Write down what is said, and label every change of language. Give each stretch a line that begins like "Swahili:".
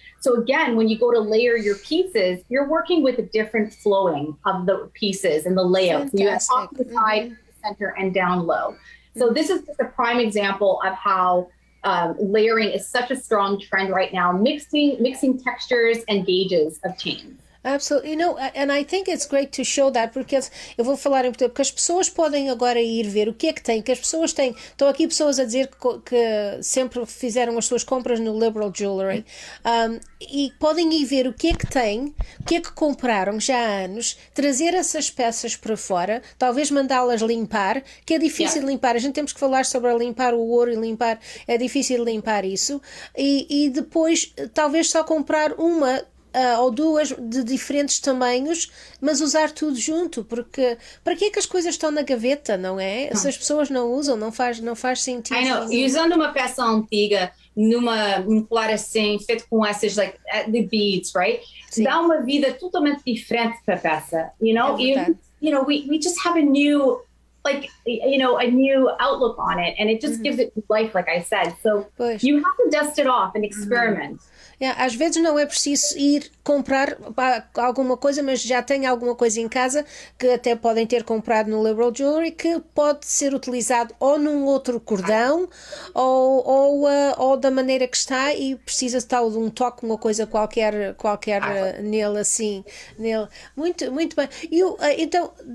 English: So again, when you go to layer your pieces, you're working with a different flowing of the pieces and the layout. So you have off to the side, center, and down low. So this is just a prime example of how layering is such a strong trend right now, mixing textures and gauges of chains. Absolutely. And I think it's great to show that,
Portuguese: porque eu vou falar em português, porque as pessoas podem agora ir ver o que é que tem, que as pessoas têm. Estão aqui pessoas a dizer que sempre fizeram as suas compras no Liberal Jewellery, e podem ir ver o que é que tem, o que é que compraram já há anos, trazer essas peças para fora, talvez mandá-las limpar, que é difícil de limpar. A gente temos que falar sobre limpar o ouro e limpar, é difícil limpar isso, e depois talvez só comprar uma ou duas de diferentes tamanhos, mas usar tudo junto, porque para que é que as coisas estão na gaveta, não é? Se as pessoas não usam, não faz sentido. E usando uma peça antiga num colar assim, feito com essas,
English: like, the beads, right?
Portuguese: Sim. Dá uma vida totalmente diferente para a peça,
English: we just have a new, a new outlook on it, and it just gives it life, like I said. So you have to dust it off and experiment.
Portuguese: Às vezes não é preciso ir comprar alguma coisa, mas já tem alguma coisa em casa que até podem ter comprado no Liberal Jewellery, que pode ser utilizado ou num outro cordão ou da maneira que está, e precisa estar de um toque, uma coisa qualquer nele assim. Nele. Muito, muito bem. Então,